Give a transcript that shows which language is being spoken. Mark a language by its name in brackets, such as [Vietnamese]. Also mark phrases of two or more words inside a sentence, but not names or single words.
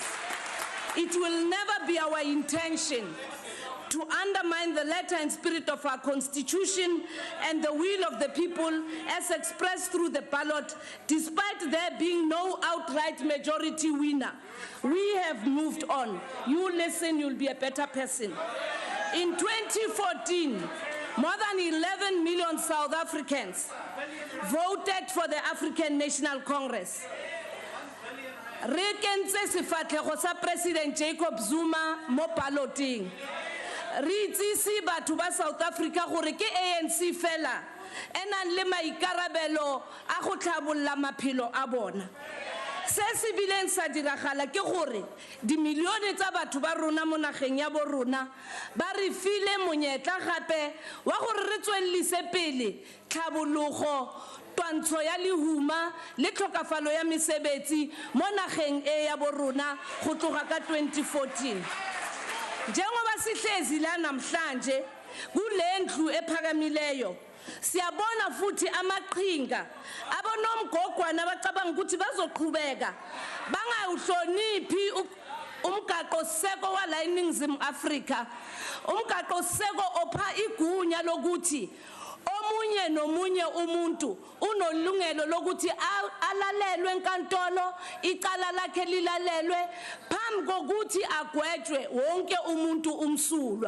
[English] It will never be our intention to undermine the letter and spirit of our Constitution and the will of the people as expressed through the ballot, despite there being no outright majority winner. We have moved on. You listen, you'll be a better person. In 2014, more than 11 million South Africans voted for the African National Congress. [Tswana] Re kentse sefatlhego sa President Jacob Zuma mo balloting. Re itsisi batho ba South Africa gore ke ANC fela enang le maikarabelo a go tlhabolla maphelo a bona. Se se bileng sa diragala ke gore dimilione tsa batho ba rona mo nageng ya bo rona ba re file monyetla gape wa gore re tswellise pele tlhabologo, twantsho ya lehuma le tlhokafalo ya mesebetsi mo nageng e ya bo rona go tloga ka 2014. [Zulu] Njengoba sihlezi la namhlanje kule ndlu ephakamileyo, siyabona futhi amaqhinga abonomgogwana abacabanga ukuthi bazoqhubeka bangawuhloniphi umgaqo seko wala eNingizimu Afrika, umgaqo seko opha igunya lokuthi omunye nomunye umuntu unolungelo lokuthi alalelwe enkantolo, icala lakhe lilalelwe phambi kokuthi agwetshwe wonke umuntu umsulwa.